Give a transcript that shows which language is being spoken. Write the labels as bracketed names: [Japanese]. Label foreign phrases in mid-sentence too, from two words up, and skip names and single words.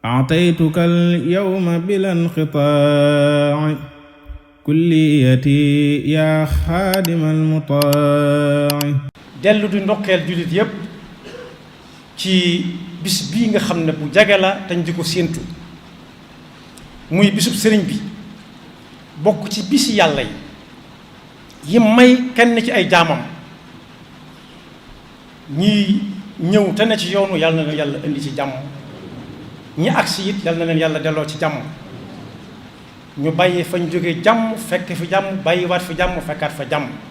[Arabic] أعطيتك اليوم بلا انقطاع كليتي يا خادم المطاع. [Wolof] dellu di ndokkeel jullit yépp ci bis bii nga xam ne bu jage la tañ di ko séentu muy bisub sëriñ bi bokk ci bisi yàlla yi may kenn ci ay jaamam ñi ñëw te ne ci yoonu yàlla na leen yàlla indi ci jàmm, ñi agsi it yàlla na leen yàlla delloo ci jàmm, ñu bàyyi fañ jóge jàmm fekk fi jàmm, bàyyiwaat fi jàmm fekkaat fa jàmm.